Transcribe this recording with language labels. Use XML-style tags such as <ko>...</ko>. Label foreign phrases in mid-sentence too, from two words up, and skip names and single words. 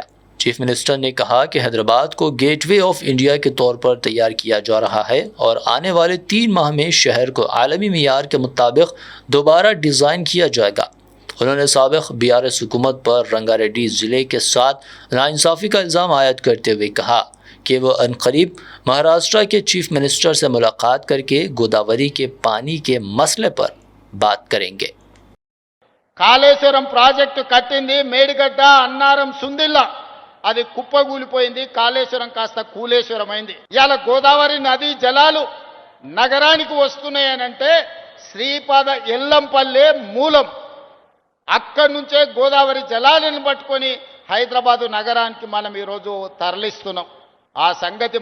<en>Chief Minister</en> <ur>نے کہا کہ حیدرآباد کو گیٹ وے آف انڈیا کے طور پر تیار کیا جا رہا ہے اور آنے والے 3 ماہ میں شہر کو عالمی معیار کے مطابق دوبارہ ڈیزائن کیا جائے گا۔ انہوں نے سابق BRS حکومت پر رنگا ریڈی ضلع کے ساتھ ناانصافی کا الزام عائد کرتے ہوئے کہا کہ وہ عنقریب مہاراشٹر کے</ur> <en>Chief Minister</en> <ur>سے ملاقات کر کے گوداوری کے پانی کے مسئلے پر بات کریں گے۔</ur> <te>కాళేశ్వరం ప్రాజెక్టు కట్టింది మేడిగడ్డ అన్నారం సుందిల్ల అది కుప్పగూలిపోయింది కాళేశ్వరం కాస్త కూలేశ్వరం అయింది ఇయాల గోదావరి నది జలాలు నగరానికి వస్తున్నాయనంటే శ్రీపాద ఎల్లంపల్లె మూలం అక్కడి నుంచే గోదావరి జలాలను పట్టుకొని హైదరాబాదు నగరానికి మనం ఈరోజు తరలిస్తున్నాం ఆ సంగతి</te>